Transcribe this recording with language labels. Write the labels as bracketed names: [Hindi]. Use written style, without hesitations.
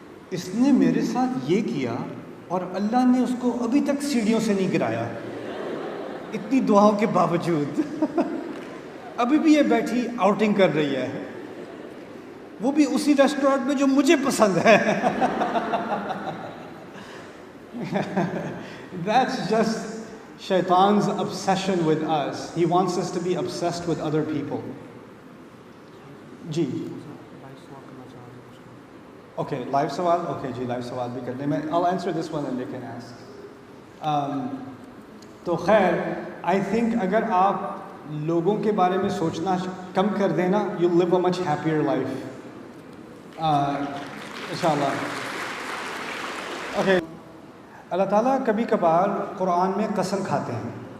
[Urdu] اس نے میرے ساتھ یہ کیا اور اللہ نے اس کو ابھی تک سیڑھیوں سے نہیں گرایا, اتنی دعاؤں کے باوجود ابھی بھی یہ بیٹھی آؤٹنگ کر رہی ہے, وہ بھی اسی ریسٹورینٹ میں جو مجھے پسند ہے. [English] That's just Shaitan's obsession with us. He wants us to be obsessed with other people. [Urdu] جی okay, live سوال, اوکے جی لائیو سوال بھی کر دیں. میں [English] I'll answer this one and they can ask. [Urdu] تو خیر, [English] I think [Urdu] اگر آپ لوگوں کے بارے میں سوچنا کم کر دینا, [English] you'll live a much happier life. [Urdu] انشاءاللہ. اوکے, اللہ تعالیٰ کبھی کبھار قرآن میں قسم کھاتے ہیں.